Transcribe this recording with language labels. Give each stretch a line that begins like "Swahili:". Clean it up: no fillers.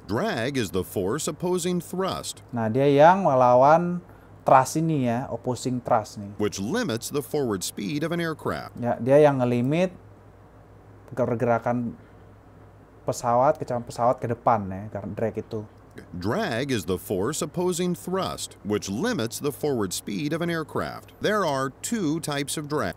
English: Drag is the force opposing thrust,
Indonesian: Nah dia yang melawan thrust ini ya,
English: opposing thrust
Indonesian: nih.
English: which limits the forward speed of an aircraft.
Indonesian: Ya dia yang ngelimit pergerakan pesawat ke depan ya, karena drag itu.
English: Drag is the force opposing thrust, which limits the forward speed of an aircraft. There are two types of drag,